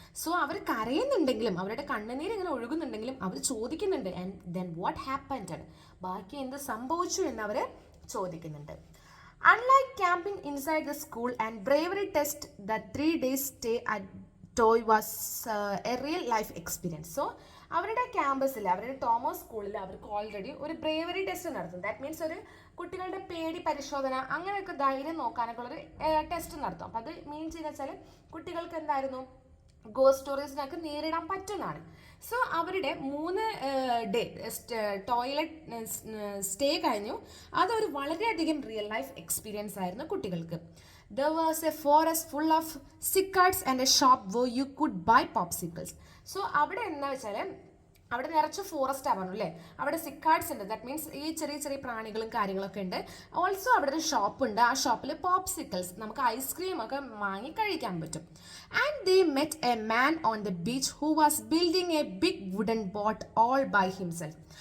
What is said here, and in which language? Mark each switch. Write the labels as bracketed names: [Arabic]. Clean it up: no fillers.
[Malayalam] So അവർ കരയുന്നുണ്ടെങ്കിലും അവരുടെ കണ്ണുനീര് ഇങ്ങനെ ഒഴുകുന്നുണ്ടെങ്കിലും അവർ ചോദിക്കുന്നുണ്ട്, [English] and then what happened? [Malayalam] ബാക്കി എന്ത് സംഭവിച്ചു എന്ന് അവർ ചോദിക്കുന്നുണ്ട്. [English] Unlike camping inside the school and bravery test, the 3 days stay at ടോയ് was a real life experience. [Malayalam] So അവരുടെ ക്യാമ്പസിൽ, അവരുടെ തോമസ് സ്കൂളിൽ അവർക്ക് ഓൾറെഡി ഒരു ബ്രേവറി ടെസ്റ്റ് നടത്തും. ദാറ്റ് മീൻസ് ഒരു കുട്ടികളുടെ പേടി പരിശോധന, അങ്ങനെയൊക്കെ ധൈര്യം നോക്കാനൊക്കെ ഉള്ളൊരു ടെസ്റ്റ് നടത്തും. അപ്പം അത് മീൻ ചെയ്യുന്ന വെച്ചാൽ കുട്ടികൾക്ക് എന്തായിരുന്നു, ഗോസ്റ്റ് സ്റ്റോറീസിനൊക്കെ നേരിടാൻ പറ്റുന്നതാണ്. സോ അവരുടെ 3 ഡേ ടോയ്ലറ്റ് സ്റ്റേ കഴിഞ്ഞു. അതൊരു വളരെയധികം റിയൽ ലൈഫ് എക്സ്പീരിയൻസ് ആയിരുന്നു കുട്ടികൾക്ക്. [English] There was a forest full of cicadas and a shop where you could buy popsicles. [Malayalam] So അവിടെ എന്താ വെച്ചാൽ അവിടെ നിറച്ച് ഫോറസ്റ്റ് ആവാണ് അല്ലേ, അവിടെ സിക്കാഡ്സ് ഉണ്ട്. ദാറ്റ് മീൻസ് ഈ ചെറിയ ചെറിയ പ്രാണികളും കാര്യങ്ങളൊക്കെ ഉണ്ട്. ഓൾസോ അവിടെ ഒരു ഷോപ്പ് ഉണ്ട്. ആ ഷോപ്പിൽ പോപ്സിക്കിൾസ്, നമുക്ക് ഐസ്ക്രീം ഒക്കെ വാങ്ങി കഴിക്കാൻ പറ്റും. [English] And they met a man on the beach who was building a big wooden boat all by himself.